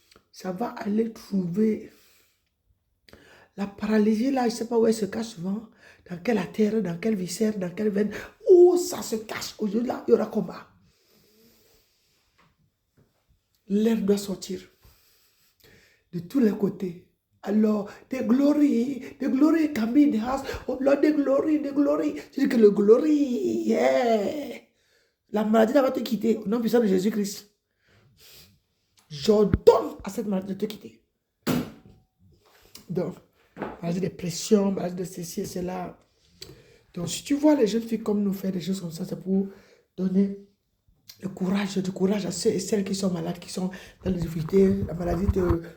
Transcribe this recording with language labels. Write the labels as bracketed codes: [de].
[fr] Ça va aller trouver la paralysie là, je ne sais pas où elle se cache souvent, dans quelle artère, dans quelle viscère, dans quelle veine, où ça se cache. Aujourd'hui là, il y aura combat. L'air doit sortir de tous les côtés. [en] Alors, the glory can be in the house. Oh Lord, the glory. [fr] Tu dis que le glory, [en] yeah. [fr] La maladie va te quitter au nom puissant de Jésus-Christ. J'ordonne à cette maladie de te quitter. Donc, maladie de pression, maladie de ceci et cela. Donc, si tu vois les jeunes filles comme nous faire des choses comme ça, c'est pour donner du courage à ceux et celles qui sont malades, qui sont dans les difficultés, la maladie te...